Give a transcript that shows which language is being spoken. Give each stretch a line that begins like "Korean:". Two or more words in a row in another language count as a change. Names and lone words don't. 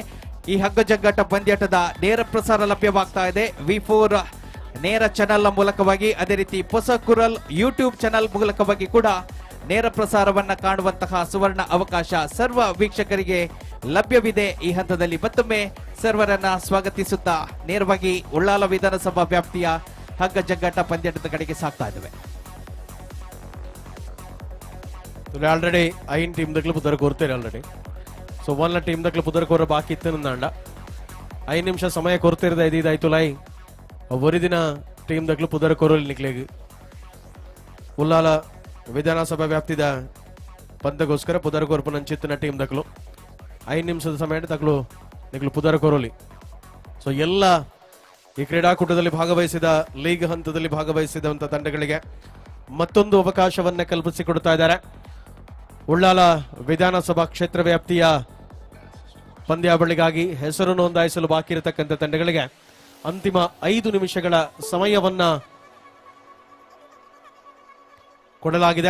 Kannada: ಈ ಹಗ್ಗ ಜಗ್ಗಾಟ ಪಂದ್ಯಾಟದ ನೇರ ಪ್ರಸಾರ ಲಭ್ಯವಾಗ್ತಾ ಇದೆ V4 ನೇರ ಚಾನೆಲ್ ಮೂಲಕವಾಗಿ, ಅದೇ ರೀತಿ ಹೊಸ ಕುರಲ್ ಯೂಟ್ಯೂಬ್ ಚಾನೆಲ್ ಮೂಲಕವಾಗಿ ಕೂಡ ನೇರ ಪ್ರಸಾರವನ್ನ ಕಾಣುವಂತಹ ಸುವರ್ಣ ಅವಕಾಶ ಸರ್ವ ವೀಕ್ಷಕರಿಗೆ ಲಭ್ಯವಿದೆ. ಈ ಹಂತದಲ್ಲಿ ಮತ್ತೊಮ್ಮೆ ಸರ್ವರನ್ನ ಸ್ವಾಗತಿಸುತ್ತಾ ನೇರವಾಗಿ ಉಳ್ಳಾಲ ವಿಧಾನಸಭಾ ವ್ಯಾಪ್ತಿಯ ಹಗ್ಗ ಜಗ್ಗಾಟ ಪಂದ್ಯಾಟದ ಕಡೆಗೆ ಸಾಗ್ತಾ ಇದ್ದೇವೆ.
Tulu: ಆಲ್ರೆಡಿ 5 ಟೀಮ್ ದಕ್ಲು ಪುದರ್ ಕೋರ್ತೇನೆ ಆಲ್ರೆಡಿ. ಸೊ 1 ಟೀಮ್ ದಕ್ಲು ಪುದರ್ ಕೋರ ಬಾಕಿ ಇತ್ತು ನಂದಾಂಡ 5 ನಿಮಿಷ ಸಮಯ ಕೊರ್ತಿರ್ದ ಇದಾಯ್ತು ಲೈ ಒರಿದಿನ ಟೀಮ್ ದಕ್ಲು ಪುದರ್ ಕೋರಲ್ ನಿಕ್ಲೆಗ್ ಉಲ್ಲಾಲ ವಿಧಾನಸಭಾ ವ್ಯಾಪ್ತಿದ ಪಂದ್ಯಗೋಸ್ಕರ ಪುದರ್ ಕೋರ್ಪು ನಂಚಿತ್ತಿನ ಟೀಮ್ ದಕ್ಲು 5 ನಿಮಿಷದ ಸಮಯ ತಕ್ಲು ನಿಕ್ಲು ಪುದರ್ ಕೋರಲಿ.
Kannada: ಸೊ ಎಲ್ಲ ಈ ಕ್ರೀಡಾಕೂಟದಲ್ಲಿ ಭಾಗವಹಿಸಿದ ಲೀಗ್ ಹಂತದಲ್ಲಿ ಭಾಗವಹಿಸಿದಂತ ತಂಡಗಳಿಗೆ ಮತ್ತೊಂದು ಅವಕಾಶವನ್ನ ಕಲ್ಪಿಸಿಕೊಡ್ತಾ ಇದ್ದಾರೆ. ಉಳ್ಳಾಲ ವಿಧಾನಸಭಾ ಕ್ಷೇತ್ರ ವ್ಯಾಪ್ತಿಯ ಪಂದ್ಯಾವಳಿಗಾಗಿ ಹೆಸರು ನೋಂದಾಯಿಸಲು ಬಾಕಿ ಇರತಕ್ಕಂಥ ತಂಡಗಳಿಗೆ ಅಂತಿಮ 5 ನಿಮಿಷಗಳ ಸಮಯವನ್ನ ಕೊಡಲಾಗಿದೆ.